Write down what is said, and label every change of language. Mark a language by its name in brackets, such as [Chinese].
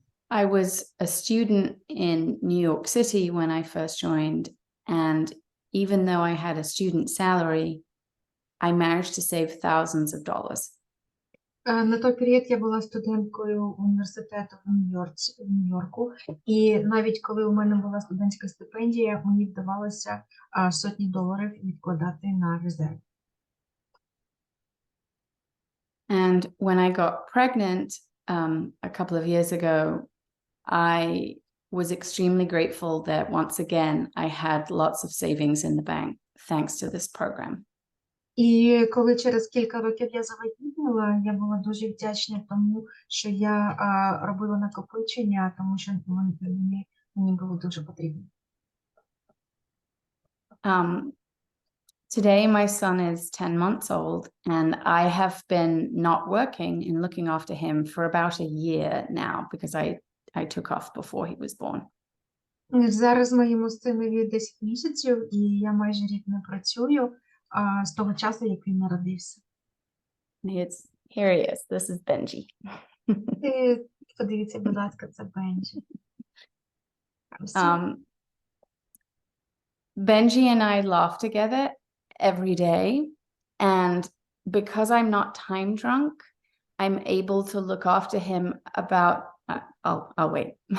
[English] I was a student in New York City when I first joined, and even though I had a student salary, I managed to save thousands of dollars. [Ukrainian] На той період я була студенткою університету в Нью-Йорку, і навіть коли у мене була студентська стипендія, мені вдавалося сотні доларів відкладати на резерв. [English] And when I got pregnant a couple of years ago, I was extremely grateful that once again I had lots of savings in the bank thanks to this program. [Ukrainian] І коли через кілька років я завагітніла, я була дуже вдячна тому, що я робила накопичення, тому що мені було дуже потрібно. [English] Today my son is 10 months old, and I have been not working and looking after him for about a year now because I took off before he was born. [Ukrainian] Зараз моєму синові 10 місяців, і я майже рік не працюю з того часу, як він народився. [English] Here he is. This is Benji. [Ukrainian] Подивіться, будь ласка, це Бенджі. [English] Benji and I laugh together every day, and because I'm not time drunk, I'm able to look after him about I'll wait.